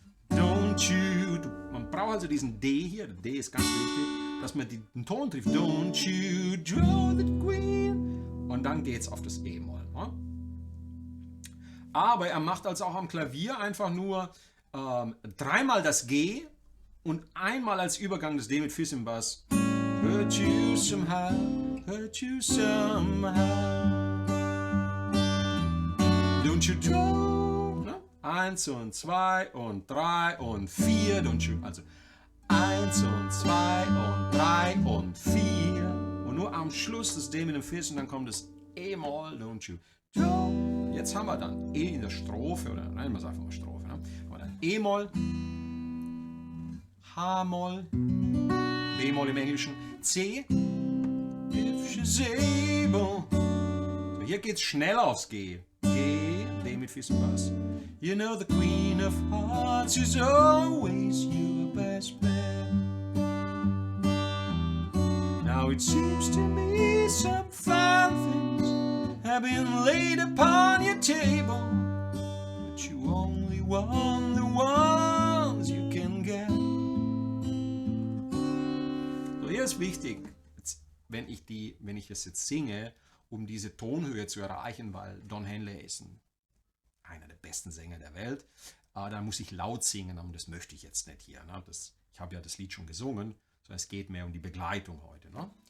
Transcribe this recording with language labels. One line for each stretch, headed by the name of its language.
English: Don't you.
German: Man braucht also diesen D hier. Der D ist ganz wichtig, dass man den Ton trifft.
English: Don't you draw the queen.
German: Und dann geht es auf das E-Moll. Ne? Aber er macht also auch am Klavier einfach nur dreimal das G und einmal als Übergang das D mit Fis im Bass.
English: Hurt you somehow, hurt you somehow. Don't you draw?
German: Ne? 1 und 2 und 3 und 4.
English: Don't you?
German: Also 1 und 2 und 3 und 4. Und nur am Schluss das D mit dem Fis und dann kommt das E-Moll.
English: Don't you draw?
German: Jetzt haben wir dann E in der Strophe, oder nein, wir sagen einfach mal Strophe. Ne? Haben wir dann E-Moll, H-Moll, B-Moll im Englischen, C,
English: if she's able.
German: So, hier geht es schnell aufs G. G, D mit Fis und Bass.
English: You know the queen of hearts is always your best bet. Now it seems to me some fine things have been laid upon your table, but you only want the ones you can get.
German: So, hier ist wichtig, jetzt, wenn ich das jetzt singe, um diese Tonhöhe zu erreichen, weil Don Henley ist einer der besten Sänger der Welt, dann muss ich laut singen, und das möchte ich jetzt nicht hier. Ne? Ich habe ja das Lied schon gesungen, sondern es geht mehr um die Begleitung heute. Ne?